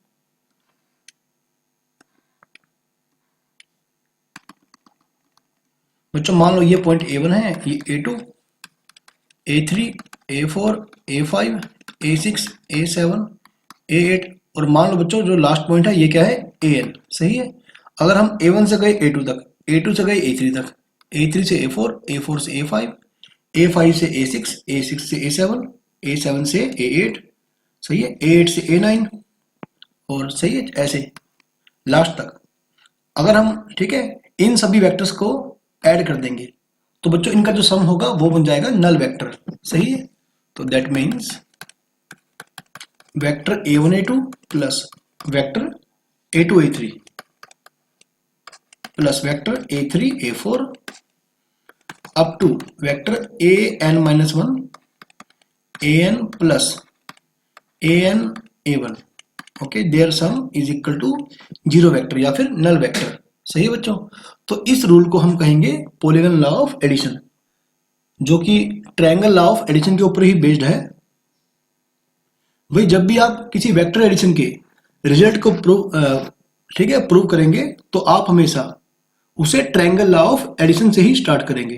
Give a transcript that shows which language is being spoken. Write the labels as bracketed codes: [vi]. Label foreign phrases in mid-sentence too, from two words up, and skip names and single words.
[hi] बच्चों मान लो ये पॉइंट A1 है, ये A2, A3, A4, A5, A6, A7, A8 और मान लो बच्चों जो [en] last point [hi] है ये क्या है AN। सही है। अगर हम A1 से गए A2 तक, A2 से गए A3 तक, A3 से A4, A4 से A5, A5 से A6, A6 से A7, A7 से A8, सही है, A8 से A9 और सही है ऐसे लास्ट तक। अगर हम ठीक है इन सभी वेक्टर्स को ऐड कर देंगे तो बच्चों इनका जो सम होगा वो बन जाएगा [en] null vector. [hi] सही है, तो [en] that means vector A1 A2 plus vector A2 A3 plus vector A3 A4 up to vector AN-1 AN plus AN A1. okay, their sum is equal to zero vector [hi] या फिर [en] null vector. [hi] सही है बच्चों, तो इस रूल को हम कहेंगे [en] polygon law of addition, [hi] जो कि [en] triangle law of addition [hi] के ऊपर ही बेस्ड है। भाई जब भी आप किसी [en] vector addition [hi] के रिजल्ट को प्रूव करेंगे तो आप हमेशा उसे [en] triangle law of addition [hi] से ही स्टार्ट करेंगे।